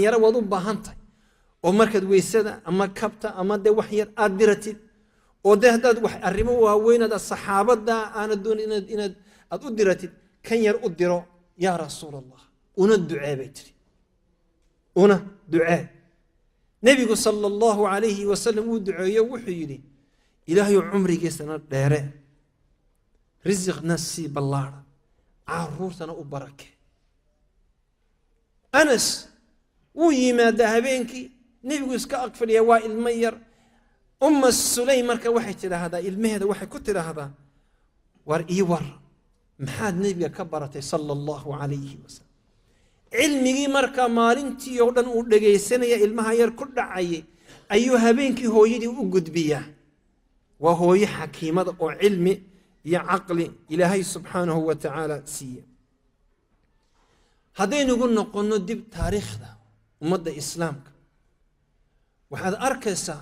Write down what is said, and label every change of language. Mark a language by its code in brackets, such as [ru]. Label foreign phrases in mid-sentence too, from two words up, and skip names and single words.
[so] yara wad u baahantay oo markaad weysada ama kabta ama de wax yar aad diratid oo de hadaad wax arrimo waaweynada saxaabada aan doon inaad aad u diratid kan yar u diro [ar] يا رسول الله [so] una duceebay tiri una ducee nabigu [ar] صلى الله عليه وسلم [so] uu duceeyo wuxuu yiri ilaahay umrigiisana dheere rizqna si ballaara caruurtana u barake Anas uu yimaada habeenkii nabigu iska aqfaliya waa ilma yar Sulaym marka waxay tiraahdaa ilmaheeda waxay ku tiraahdaa war ii war maxaad nabiga ka baratay [ar] صلى الله عليه وسلم [so] cilmigii marka maalintii oo dhan uu dhageysanaya ilmaha yar ku dhacay ayuu habeenkii hooyadii u gudbiyaa waa hooyo xakiimada oo cilmi iyo aqli ilaahay [ar] سبحانه وتعالى [so] siiya hadaynu noqono dib taariikhda ummadda islaamka waxaad arkaysaa